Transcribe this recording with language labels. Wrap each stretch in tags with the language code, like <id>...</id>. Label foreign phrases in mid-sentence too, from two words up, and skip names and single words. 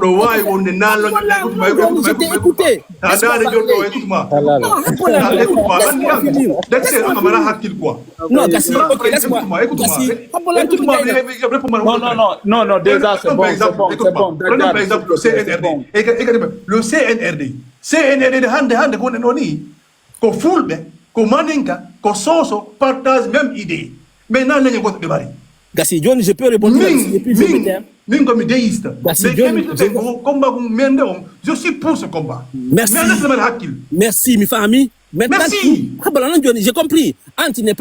<fr>Je t'ai écouté. Écoute-moi. Non, Gassi, ok, laisse-moi. Gassi, Abolang, tout Non, déjà, c'est bon. Prenons par exemple le CNRD. Le CNRD,</fr> <ff>hande, ko fulbe, ko maninka, ko soso,</ff> <fr>partage même idée. Maintenant, nous avons des barils. Gassi, John, je peux répondre depuis 20 ans. Nous comme déiste. Je suis pour ce combat. Merci. Merci, mes familles. Maintenant, merci. J'ai compris. Tu n'es pas</fr>